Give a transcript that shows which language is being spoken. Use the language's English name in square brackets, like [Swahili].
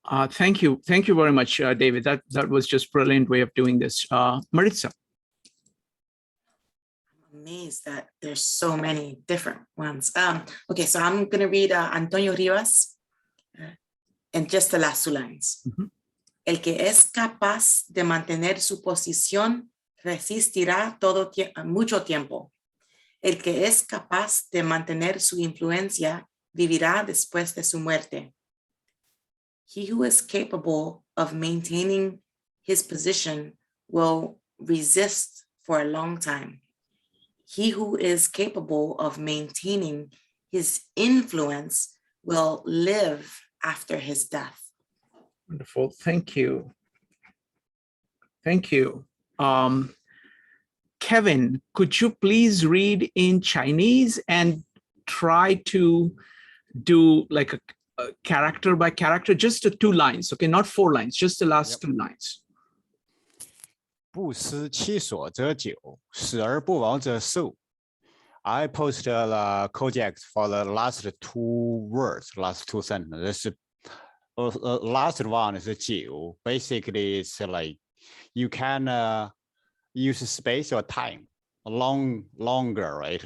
[English] Thank you very much, David. That was just brilliant way of doing this. Maritza. I'm amazed that there's so many different ones. Okay, so I'm going to read Antonio Rivas in just the last 2 lines. [Spanish] El que es capaz de mantener su posición resistirá mucho tiempo. El que es capaz de mantener su influencia vivirá después de su muerte. [English] He who is capable of maintaining his position will resist for a long time. He who is capable of maintaining his influence will live after his death. Wonderful. Thank you. Thank you. Kevin, could you please read in Chinese and try to do like a character by character, just the 2 lines, okay, not 4 lines, just the last 2 lines. [Chinese] 不思其所则久，死而不亡则寿。 [English] I posted the Cognate for the last 2 words, last 2 sentences. Last one is 久.Basically, it's like you can use space or time longer, right?